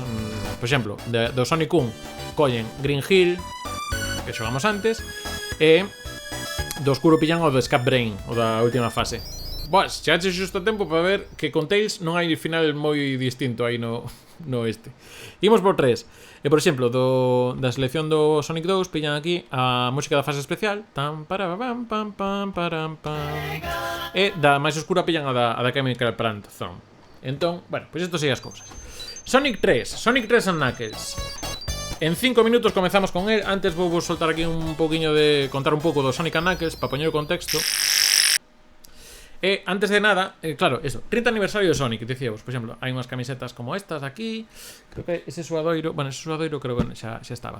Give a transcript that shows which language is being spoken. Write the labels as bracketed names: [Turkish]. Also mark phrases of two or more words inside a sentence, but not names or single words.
[Galician] Por exemplo, do Sonic 1 collen Green Hill, que xogamos antes, e do oscuro pillan o do Scap Brain, o da última fase. Boas, chegaxe xusto a tempo para ver que con Tails non hai final moi distinto aí no este. Imos por 3. E, por exemplo, da selección do Sonic 2 pillan aquí a música da fase especial. Tam, para, pam, pam, pam, param, pam. E da máis oscura pillan a da Chemical Plant Zone. Entón, bueno, pois isto sei as cousas. Sonic 3 and Knuckles. En 5 minutos comezamos con él. Antes vou soltar aquí un pouquiño de contar un pouco do Sonic and Knuckles para poñer o contexto. E antes de nada, claro, eso, 30 aniversario de Sonic, dicíamos, por exemplo, hai unhas camisetas como estas aquí. Creo que ese suadoiro, bueno, ese suadoiro creo que xa estaba.